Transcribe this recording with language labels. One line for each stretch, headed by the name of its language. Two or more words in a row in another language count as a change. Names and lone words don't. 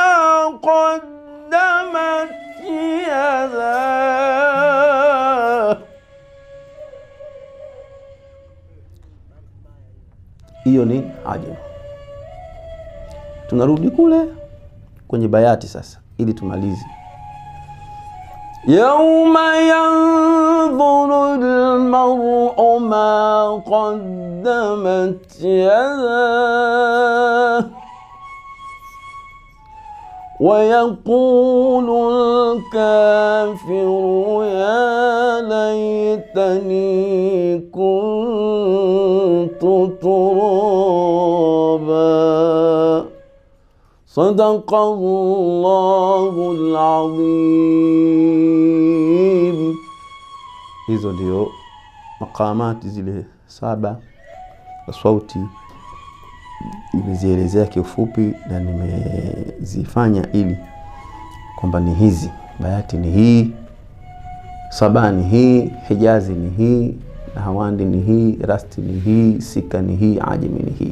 Arabic: قدمت يداه.
Swahili: Hiyo ni ajabu. Tunarudi kule kwenye bayati sasa ili tumalize.
Arabic: يوم ينظر المرء ما قدمت يداه ويقول الكافر يا ليتني كنت ترابا. صدق الله العظيم.
Swahili: Hizo ndio makamati zile 7 za sauti. Nimezielezea kiufupi na nimezifanya ili kwamba ni hizi. Bayati ni hii, Saba ni hii, Hijazi ni hii, Nahawandi ni hii, Rasti ni hii, Sika ni hii, Ajami ni hii.